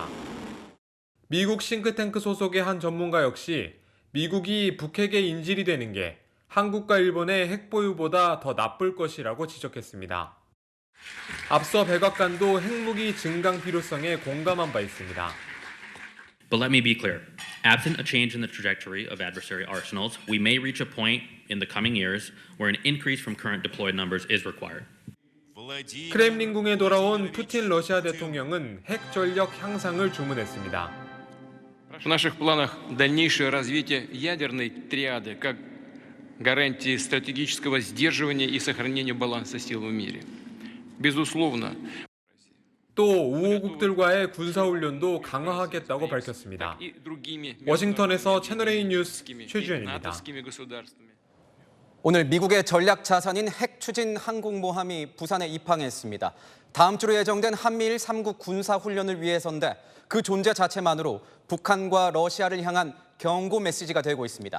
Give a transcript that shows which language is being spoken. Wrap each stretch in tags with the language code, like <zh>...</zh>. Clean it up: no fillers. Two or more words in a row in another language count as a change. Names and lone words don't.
<ko>미국 싱크탱크 소속의 한 전문가 역시 미국이 북핵에 인질이 되는 게 한국과 일본의 핵 보유보다 더 나쁠 것이라고 지적했습니다. 앞서 백악관도 핵무기 증강 필요성에 공감한 바 있습니다.</ko> <en>But let me be clear. Absent a change in the trajectory of adversary arsenals, we may reach a point in the coming years where an increase from current deployed numbers is required.</en> <ko>크렘린궁에 돌아온 푸틴 러시아 대통령은 핵 전력 향상을 주문했습니다.</ko> <ru>В наших планах дальнейшее развитие ядерной триады как гарантии стратегического сдерживания и сохранения баланса сил в мире. Безусловно.</ru> <ko>또 우호국들과의 군사훈련도 강화하겠다고 밝혔습니다. 워싱턴에서 채널A 뉴스 최주현입니다. 오늘 미국의 전략 자산인 핵 추진 항공모함이 부산에 입항했습니다. 다음 주로 예정된 한미일 3국 군사훈련을 위해서인데 그 존재 자체만으로 북한과 러시아를 향한 경고 메시지가 되고 있습니다.</ko>